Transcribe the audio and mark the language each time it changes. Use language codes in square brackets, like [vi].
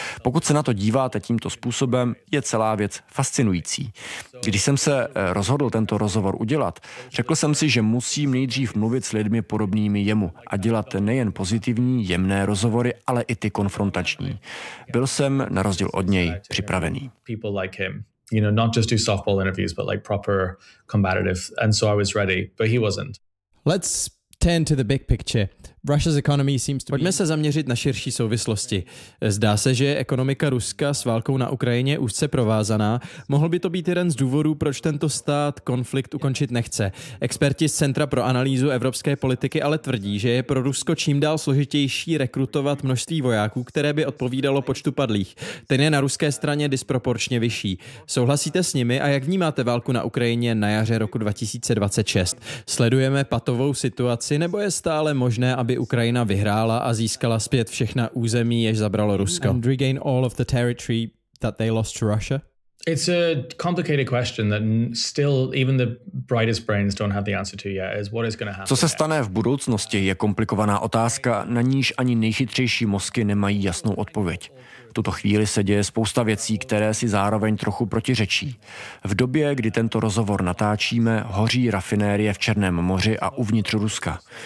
[cs] Pokud se na to díváte tímto způsobem, je celá věc fascinující. Když jsem se rozhodl tento rozhovor udělat, řekl jsem si, že musím nejdřív mluvit s lidmi podobnými jemu a dělat nejen pozitivní, jemné rozhovory, ale i ty konfrontační. Byl jsem, na rozdíl od něj, připravený. [en] you know, not just do softball interviews, but like proper combative. And so I was ready, but he wasn't. Let's turn to the big picture. Russia's economy seems to be... [cs] Pojďme se zaměřit na širší souvislosti. Zdá se, že je ekonomika Ruska s válkou na Ukrajině úzce provázaná. Mohl by to být jeden z důvodů, proč tento stát konflikt ukončit nechce. Experti z Centra pro analýzu evropské politiky ale tvrdí, že je pro Rusko čím dál složitější rekrutovat množství vojáků, které by odpovídalo počtu padlých. Ten je na ruské straně disproporčně vyšší. Souhlasíte s nimi a jak vnímáte válku na Ukrajině na jaře roku 2026? Sledujeme patovou situaci nebo je stále možné, aby Ukrajina vyhrála a získala zpět všechna území, jež zabralo Rusko. [en] And regain all of the territory that they lost to Russia? It's a complicated question that still even the brightest brains don't have the answer to yet. Is what is going to happen? [cs] Co se stane v budoucnosti, je komplikovaná otázka, na níž ani nejchytřejší mozky nemají jasnou odpověď. V tuto chvíli se děje spousta věcí, které si zároveň trochu protiřečí. V době, kdy tento rozhovor natáčíme, hoří rafinérie v Černém moři a uvnitř Ruska.